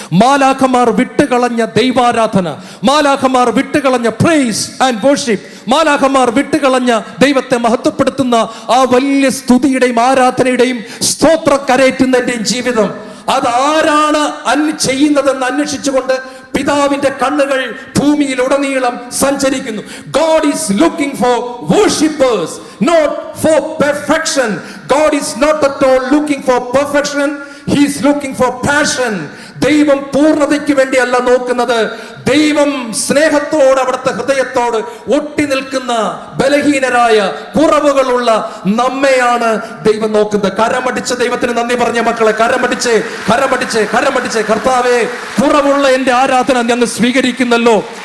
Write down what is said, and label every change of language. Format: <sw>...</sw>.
<ml>മാലാഖമാർ വിട്ടുകളഞ്ഞ ദൈവാരാധന, മാലാഖമാർ വിട്ടുകളഞ്ഞ</ml> <en>praise and worship,</en> <ml>മാലാഖമാർ വിട്ടുകളഞ്ഞ ദൈവത്തെ മഹത്വപ്പെടുത്തുന്ന ആ വലിയ സ്തുതിയുടെയും ആരാധനയുടെയും സ്തോത്ര കരയറ്റുന്നതിന്റെയും ജീവിതം, അതാരാണ് ചെയ്യുന്നതെന്ന് അന്വേഷിച്ചുകൊണ്ട് പിതാവിന്റെ കണ്ണുകൾ ഭൂമിയിൽ ഉടനീളം സഞ്ചരിക്കുന്നു.</ml> <en>God is looking for worshippers, not for perfection. God is not at all looking for perfection. He is looking for passion.</en> <ml>ദൈവം പൂർണ്ണതയ്ക്ക് വേണ്ടിയല്ല നോക്കുന്നത്. ദൈവം സ്നേഹത്തോട് അവിടുത്തെ ഹൃദയത്തോട് ഒട്ടി നിൽക്കുന്ന ബലഹീനരായ കുറവുകളുള്ള നമ്മെയാണ് ദൈവം നോക്കുന്നത്. കരമടിച്ച് ദൈവത്തിന് നന്ദി പറഞ്ഞ മക്കളെ, കരമടിച്ച് കരമടിച്ച് കരമടിച്ച് കർത്താവേ, കുറവുള്ള എന്റെ ആരാധന ഞങ്ങൾ സ്വീകരിക്കുന്നല്ലോ.</ml>